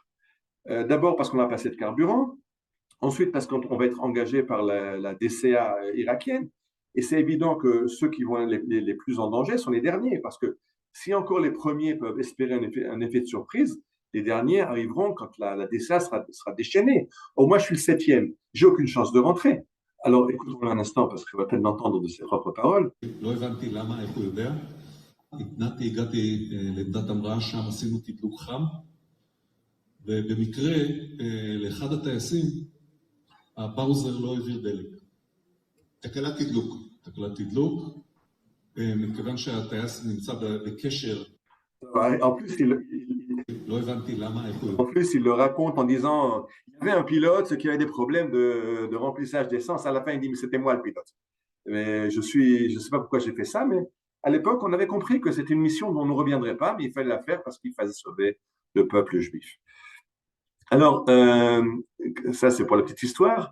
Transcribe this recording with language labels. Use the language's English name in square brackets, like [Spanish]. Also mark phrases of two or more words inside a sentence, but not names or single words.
[French] D'abord parce qu'on n'a pas assez de carburant, ensuite parce qu'on va être engagé par la DCA irakienne, et c'est évident que ceux qui vont être les plus en danger sont les derniers, parce que si encore les premiers peuvent espérer un effet de surprise, les derniers arriveront quand la DCA sera déchaînée. Or, moi, je suis le 7e, j'ai aucune chance de rentrer. Alors, écoutons-le un instant, parce que je vais peut-être l'entendre de ses propres paroles. [Hebrew] ובמקרה לאחד הטייסים הבאוזר לא העביר דלק. תקלת תדלוק, מכיוון שהטייס נמצא בקשר. [French] En plus, [Hebrew] לא הבנתי למה, איפה הוא... [French] En plus, il le raconte en disant, il y avait un pilote qui avait des problèmes de remplissage d'essence. À la fin, il dit, mais c'était moi le pilote. Mais je sais pas pourquoi j'ai fait ça, mais à l'époque, on avait compris que c'était une mission dont on ne reviendrait pas, mais il fallait la faire parce qu'il fallait sauver le peuple juif. Alors, ça c'est pour la petite histoire.